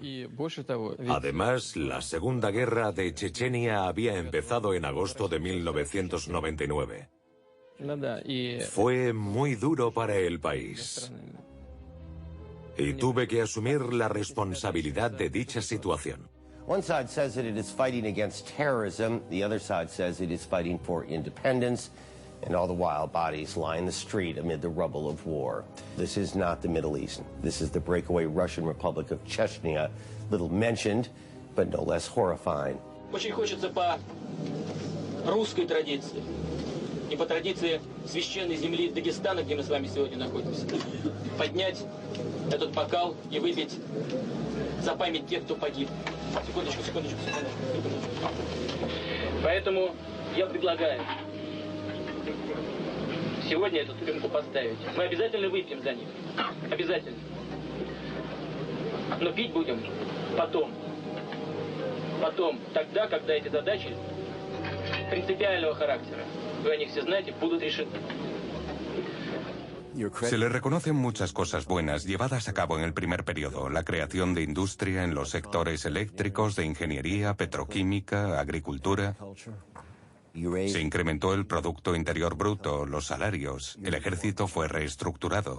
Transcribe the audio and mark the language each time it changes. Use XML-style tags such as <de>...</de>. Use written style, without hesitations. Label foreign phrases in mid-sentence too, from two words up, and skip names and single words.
<es>Además, la Segunda Guerra de Chechenia había empezado en agosto de 1999. Fue muy duro para el país. Y tuve que asumir la responsabilidad de dicha situación.</es> <en>One side says that it is fighting against terrorism, the other side says it is fighting for independence, and all the while bodies lie in the street amid the rubble of war. This is not the Middle East. This is the breakaway Russian Republic of Chechnya, little mentioned, but no less horrifying.</en> <ru>Очень хочется по русской традиции и по традиции священной земли Дагестана, где мы с вами сегодня находимся, поднять этот бокал и выпить за память тех, кто погиб. Секундочку. Поэтому я предлагаю сегодня эту рюмку поставить. Мы обязательно выпьем за них. Обязательно. Но пить будем потом. Потом, тогда, когда эти задачи принципиального характера, вы о них все знаете, будут решены.</ru> <es>Se le reconocen muchas cosas buenas llevadas a cabo en el primer periodo. La creación de industria en los sectores eléctricos, de ingeniería, petroquímica, agricultura. Se incrementó el Producto Interior Bruto, los salarios, el ejército fue reestructurado.</es>